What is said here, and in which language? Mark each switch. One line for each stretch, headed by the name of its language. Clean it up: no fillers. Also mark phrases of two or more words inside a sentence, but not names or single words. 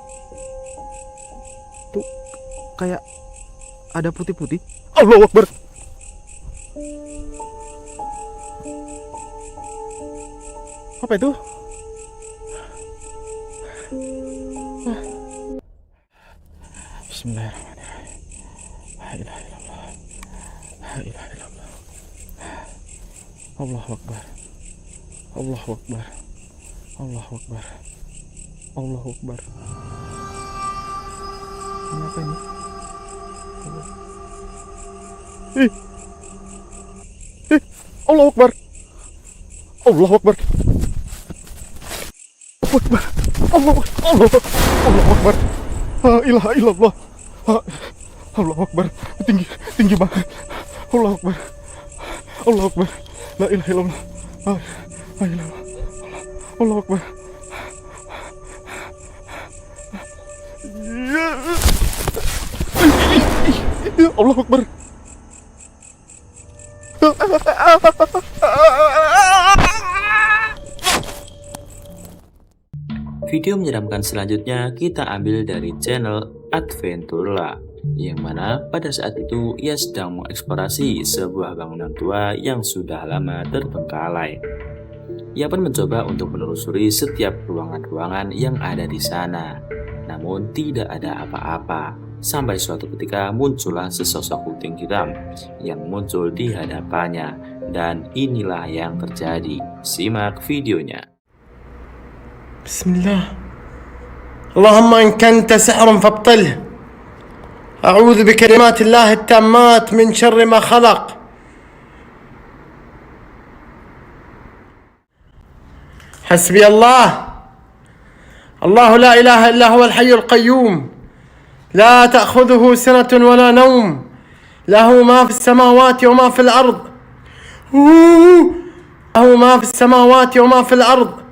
Indonesian: Tuh kayak ada putih-putih.
Arabic: الله أكبر.
Indonesian: Apa itu?
Arabic: بسم الله الرحمن الرحيم. لا إله إلا الله. لا إله إلا الله. الله أكبر. الله أكبر. الله أكبر. الله أكبر.
Indonesian: Ini apa ini?
Arabic: الله أكبر. الله أكبر. الله أكبر. لا إله إلا الله. الله أكبر.
Indonesian: Tinggi banget.
Arabic: الله أكبر. الله أكبر. لا إله إلا الله. لا إله إلا الله. الله أكبر. الله أكبر.
Indonesian: Video menyeramkan selanjutnya kita ambil dari channel Adventurla, yang mana pada saat itu ia sedang mengeksplorasi sebuah bangunan tua yang sudah lama terbengkalai. Ia pun mencoba untuk menelusuri setiap ruangan-ruangan yang ada di sana, namun tidak ada apa-apa. Sampai suatu ketika muncullah sesosok kucing hitam yang muncul di hadapannya, dan inilah yang terjadi. Simak videonya.
Arabic: بسم الله اللهم إن كنت سحر فابطله أعوذ بكلمات الله التامات من شر ما خلق حسبي الله الله لا إله إلا هو الحي القيوم لا تأخذه سنة ولا نوم له ما في السماوات وما في الأرض له ما في السماوات وما في الأرض